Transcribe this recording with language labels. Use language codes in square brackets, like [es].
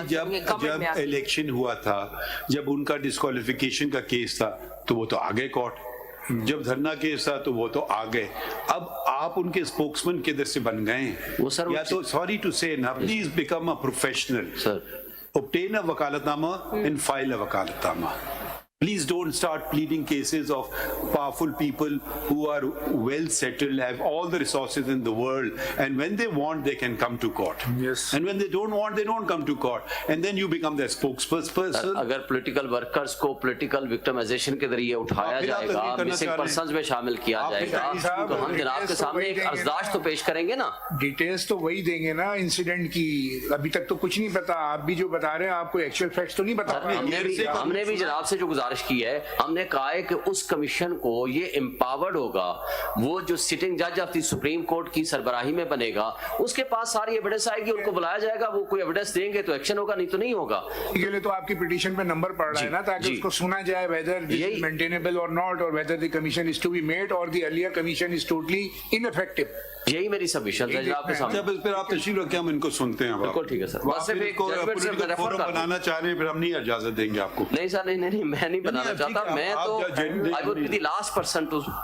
[ur] جب الیکشن ہوا تھا, جب ان کا ڈسکوالیفیکیشن کا کیس تھا تو وہ تو آگے کورٹ, جب دھرنا کیس تھا تو وہ تو آ گئے. اب آپ ان کے اسپوکسمین کدھر سے بن گئے ہیں؟ وہ سر یا تو [en] Sorry to say نا, please become a professional, obtain a vakalatnama and file a vakalatnama. Please don't start pleading cases of powerful people who are well settled, have all the resources in the world, and when they want, they can come to court. Yes. And when they don't want, they don't come to court. And then you become their spokesperson. [ur] اگر political workers کو political victimization کے ذریعے اٹھایا جائے گا, missing persons میں شامل کیا جائے گا, تو ہم جناب کے سامنے ایک عرضداشت تو پیش کریں گے نا. ڈیٹیلز تو وہی دیں گے نا انسیڈنٹ کی. ابھی تک تو کچھ نہیں پتا, آپ بھی جو بتا رہے ہیں آپ کو ایکچوئل فیکٹس تو نہیں بتا رہے. ہم نے بھی جناب سے جو گزارش گزارش کی ہے, ہم نے کہا ہے کہ اس کمیشن کو یہ امپاورڈ ہوگا, وہ جو سٹنگ جج آف دی سپریم کورٹ کی سربراہی میں بنے گا, اس کے پاس ساری ایویڈنس آئے گی, ان کو بلایا جائے گا, وہ کوئی ایویڈنس دیں گے تو ایکشن ہوگا, نہیں تو نہیں ہوگا. کے لیے تو آپ کی پٹیشن پہ نمبر پڑ رہا ہے نا, تاکہ اس کو سنا جائے [en] whether this is maintainable or not, or whether the commission is to be made or the earlier commission is totally ineffective. [ur] یہی میری سبمیشن ہے آپ کے سامنے. جب پھر آپ تشریف رکھیں ہم ان کو سنتے ہیں. بالکل ٹھیک ہے سر. بس صرف ایک ججمنٹ سے ریفر فورم بنانا چاہ رہے ہیں, پھر ہم نہیں اجازت دیں گے آپ کو. نہیں سر, نہیں میں نہیں بنانا چاہتا, میں تو [en] I would be the last person to